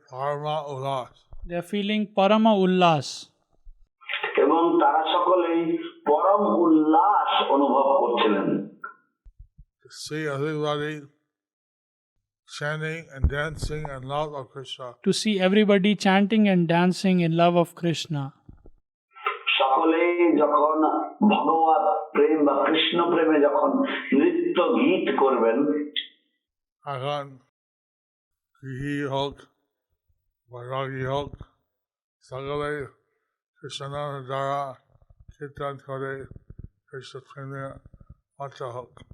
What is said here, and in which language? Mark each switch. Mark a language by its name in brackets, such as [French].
[English] They are feeling Parama Ullas. [Bangla] এবং তারা সকলেই পরম উল্লাস অনুভব করছিলেন। [English] See everybody chanting and dancing in love of Krishna. To see everybody chanting and dancing in love of Krishna. [Bangla] সকলেই যখন ভগবত প্রেম বা কৃষ্ণ প্রেমে যখন নৃত্য গীত করবেন, এখন গৃহী হোক বৈরাগী হোক সকলে কৃষ্ণের দ্বারা কীর্তন করে কৃষ্ণ প্রেমে মত্ত হোক।